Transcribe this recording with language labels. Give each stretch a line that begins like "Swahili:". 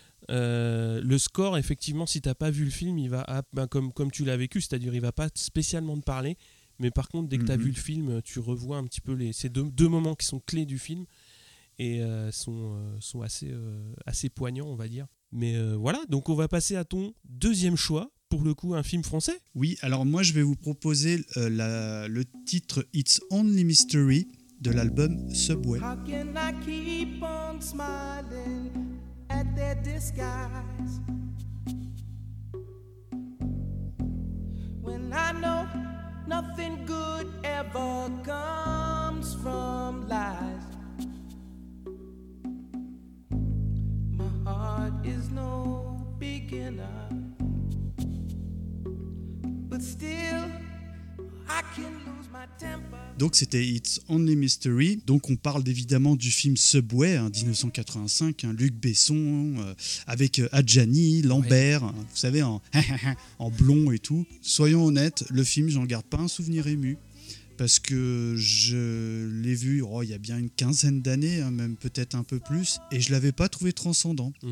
French: Le score, effectivement, si t'as pas vu le film, il va comme tu l'as vécu, c'est-à-dire il va pas spécialement te parler, mais par contre dès que t'as vu le film, tu revois un petit peu ces deux moments qui sont clés du film et sont assez assez poignants, on va dire. Mais voilà, donc on va passer à ton deuxième choix, pour le coup un film français. Oui, alors moi je vais vous proposer le titre It's Only Mystery de l'album Subway.
English: How can I keep on smiling at their disguise when I know nothing good ever comes from lies. My heart is no beginner, but still I can lose my temper.
French: Donc c'était It's Only Mystery, donc on parle évidemment du film Subway, hein, 1985, hein, Luc Besson, avec Adjani, Lambert, vous savez, en blond et tout. Soyons honnêtes, le film, j'en garde pas un souvenir ému, parce que je l'ai vu il y a bien une quinzaine d'années, hein, même peut-être un peu plus, et je l'avais pas trouvé transcendant.